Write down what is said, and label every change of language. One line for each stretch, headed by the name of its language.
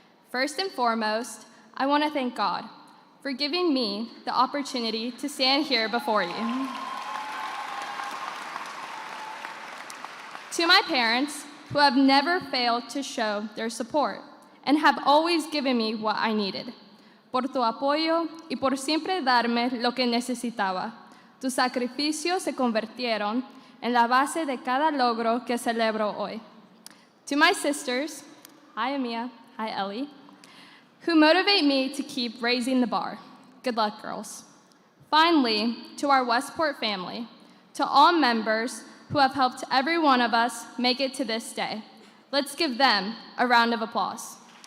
English: First and foremost, I want to thank God for giving me the opportunity to stand here before you. To my parents, who have never failed to show their support and have always given me what I needed.
Spanish: Por tu apoyo y por siempre darme lo que necesitaba. Tus sacrificios se convirtieron en la base de cada logro que celebro hoy.
English: To my sisters, hi Amia, hi Ellie, who motivate me to keep raising the bar. Good luck, girls. Finally, to our Westport family, to all members who have helped every one of us make it to this day, let's give them a round of applause.